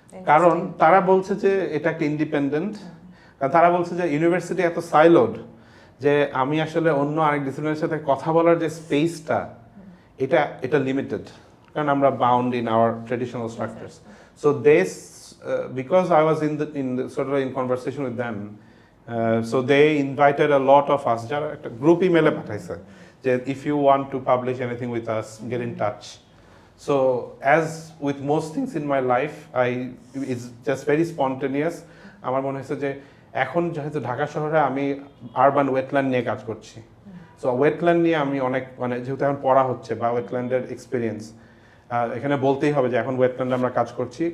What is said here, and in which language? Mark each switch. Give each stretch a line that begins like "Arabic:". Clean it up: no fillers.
Bangla: কারণ তারা বলছে যে এটা একটা ইন্ডিপেন্ডেন্ট, কারণ তারা বলছে যে ইউনিভার্সিটি এত সাইলোড যে আমি আসলে অন্য আরেক ডিসিপ্লিনের সাথে কথা বলার যে স্পেসটা এটা লিমিটেড, কারণ আমরা
English: Bound in our traditional structures. So this because I was in conversation with them, so they invited a lot of us,
Bangla: যারা একটা গ্রুপ ইমেলে পাঠাইছে যে
English: if you want to publish anything with us, get in touch. So as with most things in my life, it's just very spontaneous.
Bangla: আমার মনে হয়েছে যে এখন যেহেতু ঢাকা শহরে আমি আরবান ওয়েটল্যান্ড নিয়ে কাজ করছি, সো ওয়েটল্যান্ড নিয়ে আমি অনেক যেহেতু এখন পড়া হচ্ছে বা ওয়েটল্যান্ডের এক্সপিরিয়েন্স, এখানে বলতেই হবে যে এখন ওয়েটল্যান্ডে আমরা কাজ করছি।